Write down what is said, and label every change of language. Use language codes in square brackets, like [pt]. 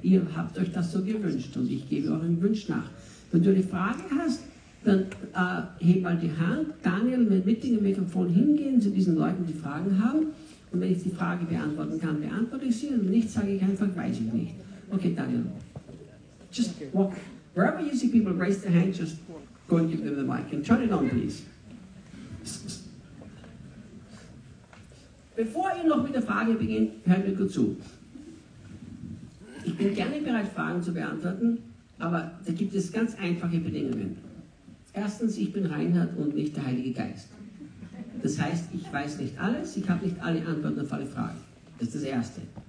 [de] Ihr habt euch das so gewünscht und ich gebe euren Wunsch nach. Wenn du eine Frage hast, dann heb mal die Hand. Daniel wird mit dem Mikrofon hingehen zu diesen Leuten, die Fragen haben. Und wenn ich die Frage beantworten kann, beantworte ich sie. Und nicht, sage ich einfach, weiß ich nicht. [en] Okay, Daniel. Just walk. Wherever you see people raise their hand, just go and give them the mic. And turn it on, please. [de] Bevor ihr noch mit der Frage beginnt, hört mir gut zu. Ich bin gerne bereit, Fragen zu beantworten, aber da gibt es ganz einfache Bedingungen. Erstens, ich bin Reinhard und nicht der Heilige Geist. Das heißt, ich weiß nicht alles, ich habe nicht alle Antworten auf alle Fragen. Das ist das Erste.